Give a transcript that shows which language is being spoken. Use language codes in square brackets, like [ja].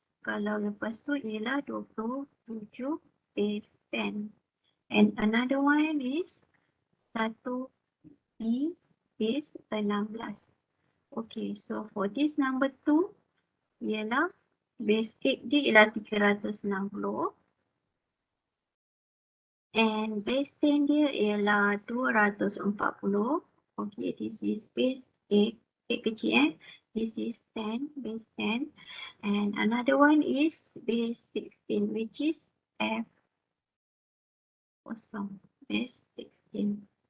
[ms] Kalau lepas tu ialah 27 base 10. [en] And another one is 1B base 16. Okay, so for this number 2 ialah base 8 [ms] dia ialah [en] 360 and base 10 dia ialah 240. Okay, this is base 8, 8 kecil This is 10, base 10. And another one is base 16 which is F kosong, base 16.